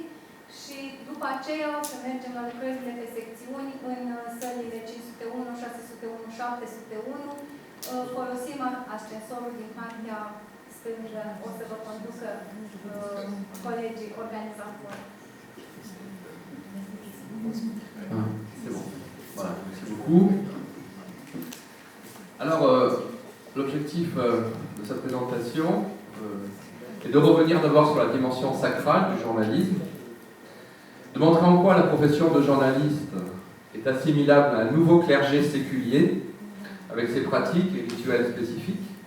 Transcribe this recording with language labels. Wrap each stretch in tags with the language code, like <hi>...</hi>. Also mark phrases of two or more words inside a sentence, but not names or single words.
<ro>Și după aceea o să mergem la lucrările de secțiuni în sălile 501, 601, 701. Folosim ascensorul din partea stângă. O să vă conducă colegii organizatori.</ro> <fr>C'est bon. Voilà, merci beaucoup. Alors, l'objectif de cette présentation est de revenir d'abord sur la dimension sacrale du journalisme, de montrer en quoi la profession de journaliste est assimilable à un nouveau clergé séculier, avec ses pratiques et rituels spécifiques,</fr>